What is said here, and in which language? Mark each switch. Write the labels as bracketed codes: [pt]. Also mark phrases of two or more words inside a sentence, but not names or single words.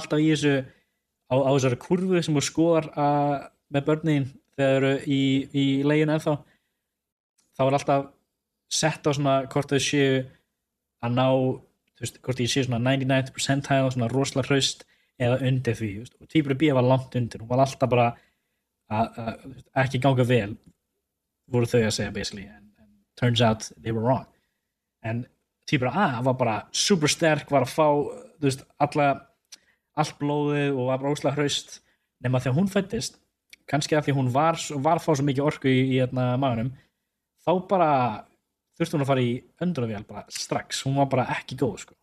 [is] alltaf í þessu á þessari kurvu sem hún skoðar með börnin þegar þau eru í leginu ennþá þá er alltaf sett á svona hvort þau séu að ná hvort ég séu svona [en] 99th percentile [is] svona rosalega hraust eða undir því og tvíburi B var langt undir hún var alltaf bara að ekki ganga vel voru þau að segja [en] basically and turns out they were wrong [is] en tvíburi A var bara super sterk var að fá allt blóðið og var rosalega hraust nema þegar hún fæddist kannski að því hún var að fá svo mikið orku í maganum þá bara þurfti hún að fara í öndunarvél bara strax, hún var bara ekki góð sko.